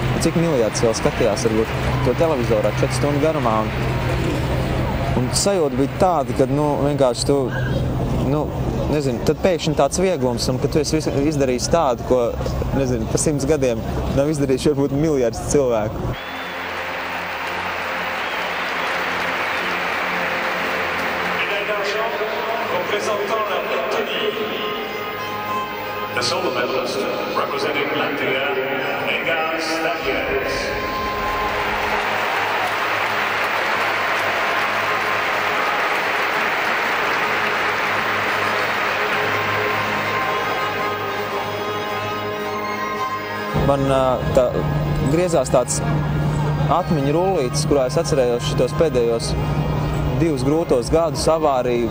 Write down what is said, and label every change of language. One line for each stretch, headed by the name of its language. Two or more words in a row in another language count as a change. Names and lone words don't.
Latvian: Cik miljardus vēl skatījās, varbūt, to televizorā 4 stundu garumā. Un sajūta bija tāda, kad, vienkārši tu, nezinu, tad pēkšņi tāds vieglums, un ka tu esi izdarījis tādu, ko, nezinu, par 100 gadiem nav izdarījuši varbūt miljardus cilvēku.
English: The silver medalist representing Latvia, Negas Staļģeris.
Latvian: Man griezās tāds atmiņu rullītis, kurā es atcerējos šitos pēdējos 2 grūtos gadus, avāriju.